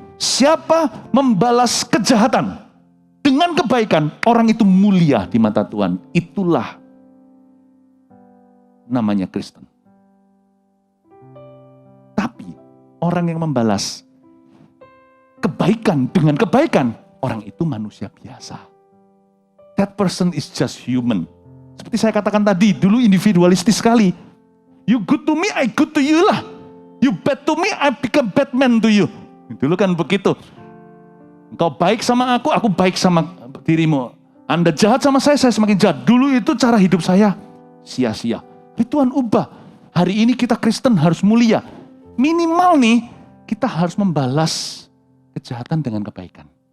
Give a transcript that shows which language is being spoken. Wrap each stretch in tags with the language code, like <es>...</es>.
<id>Siapa membalas kejahatan dengan kebaikan, orang itu mulia di mata Tuhan. Itulah namanya Kristen. Tapi orang yang membalas kebaikan dengan kebaikan, orang itu manusia biasa.</id> <en>That person is just human.</en> <id>Seperti saya katakan tadi, dulu individualistis sekali.</id> <en>You good to me, I good to you lah. You bad to me, I become bad man to you.</en> <id>Dulu kan begitu. Engkau baik sama aku baik sama dirimu. Anda jahat sama saya semakin jahat. Dulu itu cara hidup saya sia-sia. Tuhan ubah. Hari ini kita Kristen harus mulia. Minimal nih, kita harus membalas kejahatan dengan kebaikan.</id>